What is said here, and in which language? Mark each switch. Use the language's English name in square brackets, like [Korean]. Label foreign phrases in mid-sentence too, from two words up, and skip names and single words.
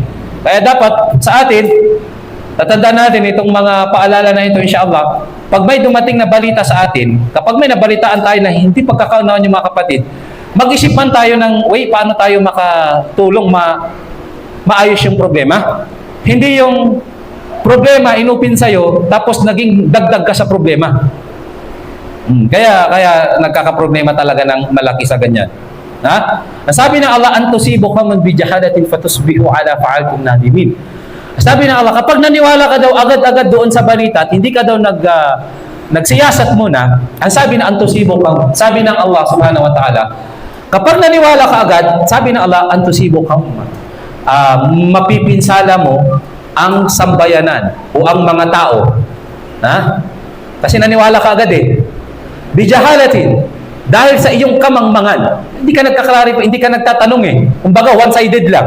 [Filipino] Kaya dapat sa atin, tatandaan natin itong mga paalala na ito, insyaAllah, pag may dumating na balita sa atin, kapag may nabalitaan tayo na hindi pagkakaunawaan yung mga kapatid, mag-isip man tayo ng way paano tayo makatulong maayos yung problema. Hindi yung problema inupin sa'yo tapos naging dagdag ka sa problema. Kaya nagkakaproblema talaga ng malaki sa ganyan. Ha? Sabi ng Allah, [Arabic] أن تصيبكم بجهالة فتصبحوا على فعلتم نادمين. [Filipino] Sabi ng Allah, kapag naniwala ka daw agad-agad doon sa balita at hindi ka daw nagsiyasat muna, ang sabi na [Arabic] أن تصيبكم, [Filipino] sabi ng Allah [Arabic] سبحانه وتعالى, [Filipino] kapag naniwala ka agad, sabi ng Allah, [Arabic] أن تصيبكم, [Filipino] mapipinsala mo ang sambayanan o ang mga tao. Ha? Kasi naniwala ka agad eh. Bijahalatin, dahil sa iyong kamangmangan, hindi ka nagkaklarify, hindi ka nagtatanong eh. Kumbaga, one-sided lang.